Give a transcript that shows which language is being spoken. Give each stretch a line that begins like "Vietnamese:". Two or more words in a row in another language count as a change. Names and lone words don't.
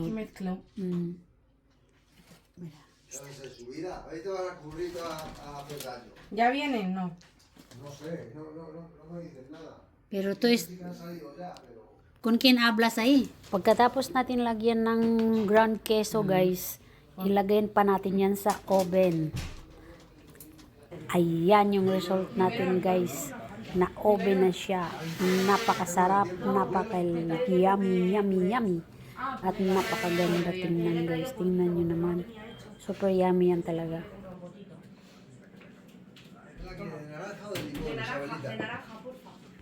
Spanish: Mezclo. Mm. Ya ves en su vida. Ahí te van a cubrir a hacer daño. ¿Ya vienen? No. No sé, no me dices nada. Pero tú es... Sí que han salido ya, pero...
Filipino: Kung kin hablas ay. Pagkatapos natin lagyan ng ground queso guys, ilagay pa natin yan sa oven. Ayan yung result natin guys. Na oven na siya. Napakasarap, napaka-
English: yummy, yummy, yummy.
Filipino: At napakaganda tingnan guys. Tingnan nyo naman. Super yummy yan talaga.
Spanish: ¿La quiere de naranja o de limón, Isabelita? De naranja, por favor.